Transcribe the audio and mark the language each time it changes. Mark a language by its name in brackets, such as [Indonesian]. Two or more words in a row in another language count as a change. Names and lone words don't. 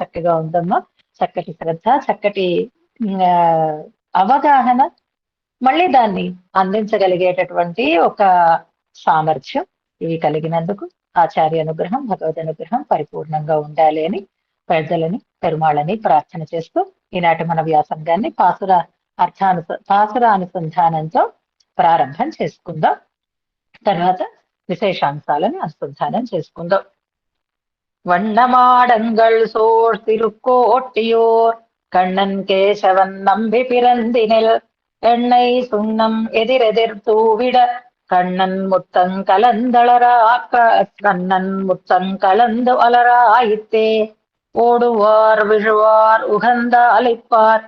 [Telugu] చాలా చక్కగా ఉందమ్మా, చక్కటి శ్రద్ధ, చక్కటి అవగాహన, మళ్ళీ దాన్ని అందించగలిగేటటువంటి ఒక సామర్థ్యం ఇవి కలిగినందుకు ఆచార్య అనుగ్రహం, భగవద్ అనుగ్రహం పరిపూర్ణంగా ఉండాలి అని పెద్దలని పెరుమాళని ప్రార్థన చేస్తూ ఈనాటి మన వ్యాసంగాన్ని పాసురానుసంధానంతో ప్రారంభం చేసుకుందాం. తర్వాత విశేషాంశాలను అనుసంధానం చేసుకుందాం. [Tamil] வண்ணமாடங்கள் சோழ் திருக்கோட்டியோர் கண்ணன் கேசவன் நம்பி பிறந்தினில் எண்ணெய் சுண்ணம் எதிரெதிர் தூவிட கண்ணன் முத்தங்கலந்து அலராயித்தே ஓடுவார் விழுவார் உகந்த அழைப்பார்